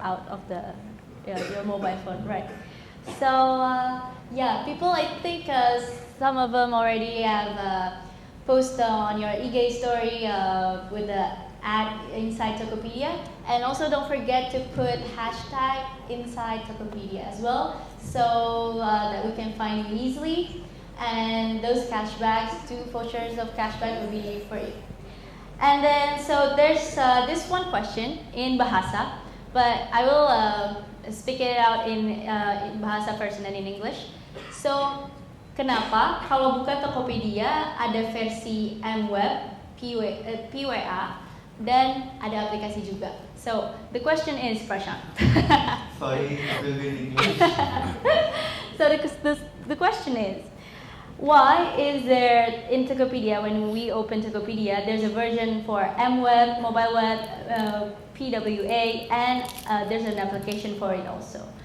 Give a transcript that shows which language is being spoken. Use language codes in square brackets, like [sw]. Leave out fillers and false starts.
[en] out of the your mobile phone, right? So yeah, people, I think some of them already have posted on your eGay story with the ad inside Tokopedia, and also don't forget to put hashtag inside Tokopedia as well, so that we can find you easily. And those cashbacks, 2 vouchers of cashback will be free. And then, so there's this one question in Bahasa, but I will speak it out in Bahasa first and then in English. [id] So, kenapa kalau buka Tokopedia ada versi MWeb, PWA, dan ada aplikasi juga? [en] So, the question is, Prashant. Sorry, it will be in English. So, the question is, why is there in Tokopedia, when we open Tokopedia, there's a version for MWeb, mobile web, PWA, and there's an application for it also?